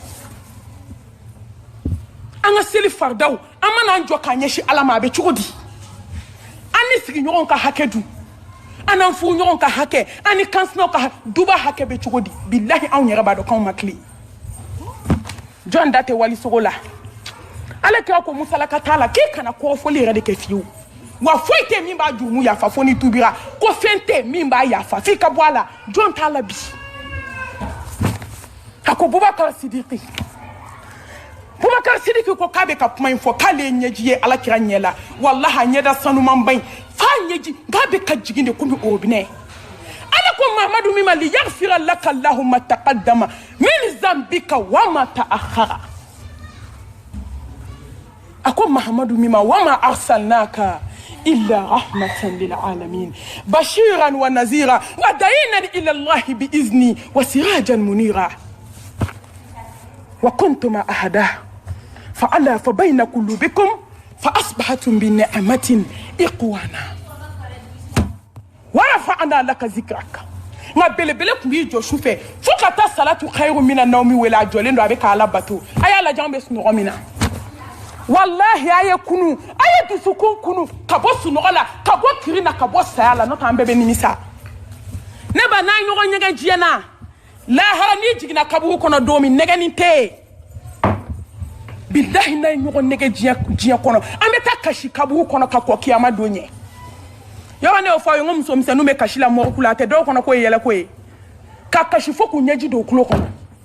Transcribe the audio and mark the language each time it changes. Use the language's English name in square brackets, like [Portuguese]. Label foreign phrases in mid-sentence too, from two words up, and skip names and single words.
[Bambara] an ka seli faridaw an mana an jɔ k'a ɲɛsin ala ma a bɛ cogo di an ni sigiɲɔgɔnw ka hakɛ dun an n'an furuɲɔgɔnw ka hakɛ an ni kansinaw ka duba hakɛ bɛ cogo di billahi anw yɛrɛ b'a dɔn k'anw ma tile jɔn da tɛ walisogo la Alakira ko musalaka t'a la k'i kana kɔrɔfɔli yɛrɛ de kɛ fiyewu wa foyi tɛ min b'a jurumu yafa fo ni tubira ko fɛn tɛ min b'a yafa f'i ka bɔ a la jɔn t'a la bi a ko Bubakar Sidiki ko k'a bɛ ka kuma in fɔ k'ale ye ɲɛji ye Alakira ɲɛ la wallahi a ɲɛda sanuman ba in f'a ɲɛji k'a bɛ ka jigin de komi orobinɛ ala ko Mahamadu min ma [Arabic] ليغفر لك الله ما تقدم من ذنبك وما تأخر [Bambara] ako Mahamadu [Arabic] مما وما أرسلناك إلا رحمة للعالمين بشيرا ونذيرا وداعيا إلى الله بإذن وسراجا منيرا وكنتم أحدا فألا فبين قلوبكم فأصبحتم بنعمة إخوانا ورفعنا لك ذكرك [Bambara] nga belebele kun b'i jɔ sufɛ fo ka taa [Arabic] الصلاة خير من النوم [Bambara] wele a jɔlen don a bɛ k'ala bato a y'a lajɛ an bɛ sunɔgɔ min na wallahi a ye kunu a ye dusukun kunu ka bɔ sunɔgɔ la ka bɔ kiri na ka bɔ saya la n'o tɛ an bɛɛ bɛ nimisa ne ba n'a ye ɲɔgɔn ɲɛgɛn diɲɛ na lahara n'i jiginna kaburu kɔnɔ don min nɛgɛnin tɛ yen billahi n'a ye ɲɔgɔn nɛgɛ diɲɛ kɔnɔ an bɛ taa kasi kaburu kɔnɔ ka kɔ kiyama don ɲɛ yɔrɔ ne y'o fɔ a ye n ko musomisɛnninw bɛ kasi la mɔriku la a tɛ dɔw kɔnɔ k'o ye yɛlɛ ko ye ka kasi fo k'u ɲɛji don u tulo kɔnɔ